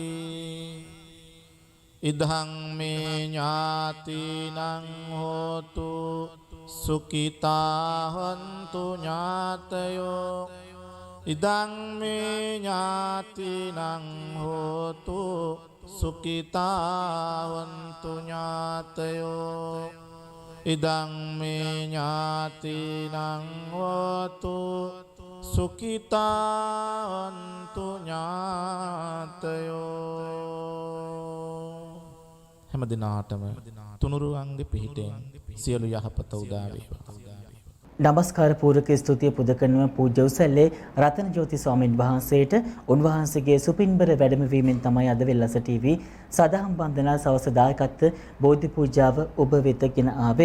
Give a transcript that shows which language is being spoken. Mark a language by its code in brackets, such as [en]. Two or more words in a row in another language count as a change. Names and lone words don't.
[pi] ඉදං මේ ඥාතිනං හෝතු සුඛිතා හොන්තු ඥාතයෝ ඉදං මේ ඥාතිනං හෝතු සුඛිතා හොන්තු ඥාතයෝ ඉදං මේ ඥාතිනං හෝතු සුඛිතා හොන්තු [si] ඥාතයෝ හැම දිනාටම තුනුරුවන්ගේ පිහිටෙන් සියලු යහපත උදා වේවා. නමස්කාර පූර්වක ස්තුතිය පුද කරනවා පූජ්‍ය උසැල්ලේ රතන ජෝති ස්වාමින් වහන්සේට. උන්වහන්සේගේ සුපින්බර වැඩමවීමෙන් තමයි අද වෙල්ලස ටීවී සදාම් වන්දනා සවස දායකත්ව බෝධි පූජාව ඔබ වෙත ගෙන ආවේ.